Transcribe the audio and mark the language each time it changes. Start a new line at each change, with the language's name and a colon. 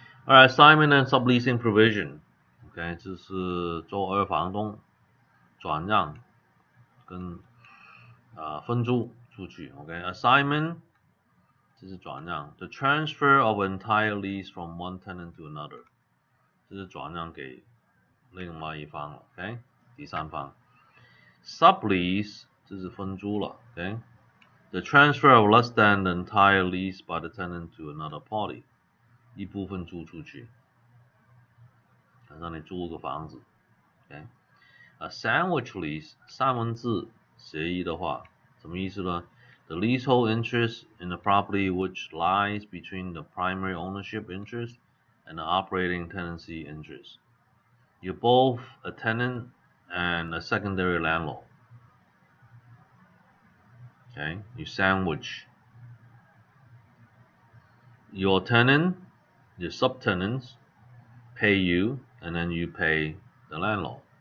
English: Alright, assignment and subleasing provision.
Chinese: OK， 这是周二房东转让跟分租出去。
English: OK，assignment、
Chinese: 这是转让
English: ，the transfer of entire lease from one tenant to another，
Chinese: 这是转让给另外一方了。 OK， 第三方。 sublease 这是分租了。
English: OK，the transfer of less than the entire lease by the tenant to another party，
Chinese: 一部分租出去。让你租个房子 ，OK，a sandwich lease 三文治协议的话，什么意思呢？
English: The leasehold interest in the property which lies between the primary ownership interest and the operating tenancy interest. You're both a tenant and a secondary landlord. Okay, you sandwich your tenant, your subtenants pay you, and then you pay the landlord.